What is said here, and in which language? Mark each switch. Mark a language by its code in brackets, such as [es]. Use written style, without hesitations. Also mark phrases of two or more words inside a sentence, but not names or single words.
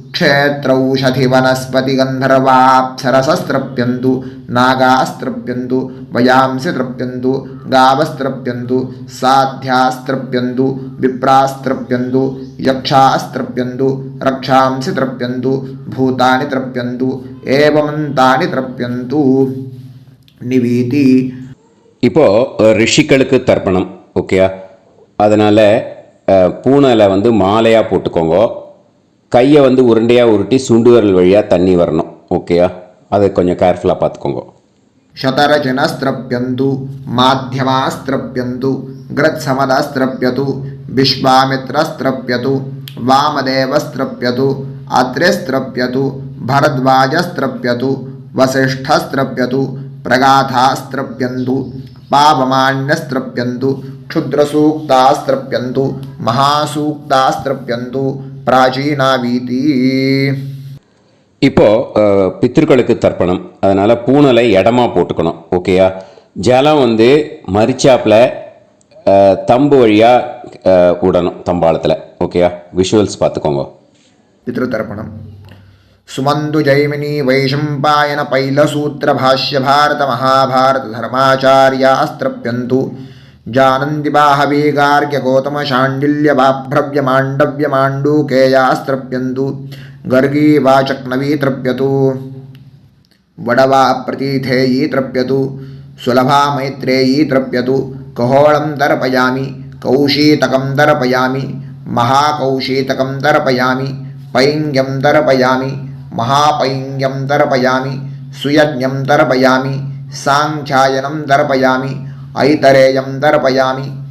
[sa] क्षेत्रौषधिवनस्पतिगन्धर्वाप्सरसस्त्रप्यन्तु नागास्त्रप्यन्तु वयांसि तृप्यन्तु गावस्त्रप्यन्तु साध्यास्त्रप्यन्तु विप्रास्त्रप्यन्तु यक्षास्त्रप्यन्तु रक्षांसि तृप्यन्तु भूतानि तृप्यन्तु एवमन्तानि तृप्यन्तु निवीति. [ta] இப்போது ரிஷிகளுக்கு தர்ப்பணம். ஓகேயா? அதனால் பூனலை வந்து மாலையாக போட்டுக்கோங்க. கையை வந்து உருண்டையாக உருட்டி சுண்டு விரல் வழியாக தண்ணி வரணும். ஓகேயா? அதை கொஞ்சம் கேர்ஃபுல்லாக பார்த்துக்கோங்க. [sa] शतरजनस्त्रप्यन्तु माध्यमास्त्रप्यन्तु गृत्समदस्त्रप्यतु विश्वामित्रस्त्रप्यतु वामदेवस्त्रप्यतु अत्रेस्त्रप्यतु भरद्वाजस्त्रप्यतु वसिष्ठस्त्रप्यतु प्रगाथास्त्रप्यन्तु पावमान्यस्त्रप्यन्तु क्षुद्रसूक्तास्त्रप्यन्तु महासूक्तास्त्रप्यन्तु प्राचीनावीति. [ta] இப்போது பித்திருக்களுக்கு தர்ப்பணம். அதனால் பூனலை இடமா போட்டுக்கணும். ஓகேயா? ஜலம் வந்து மரிச்சாப்பில் தம்பு வழியாக விடணும் தம்பாளத்தில். ஓகேயா? விஷுவல்ஸ் பார்த்துக்கோங்க. [sa] पितृतर्पणम् सुमन्तु जैमिनी वैशम्पायन पैलसूत्रभाष्य भारत महाभारत धर्माचार्यास्त्रप्यन्तु जानन्ति बाहवी गार्ग्य गौतम शाण्डिल्य बाभ्रव्य माण्डव्य माण्डूकेयास्त्रप्यन्तु गर्गी वाचक्नवी तृप्यतु वडवा प्रतीथेयी तृप्यतु सुलभा मैत्रेयी तृप्यतु कहोळं तर्पयामि कौशीतकं तर्पयामि महाकौशीतकं तर्पयामि पैङ्ग्यं तर्पयामि महापैङ्ग्यं तर्पयामि सुयज्ञं तर्पयामि साङ्ख्यायनं तर्पयामि ऐतरेयं तर्पयामि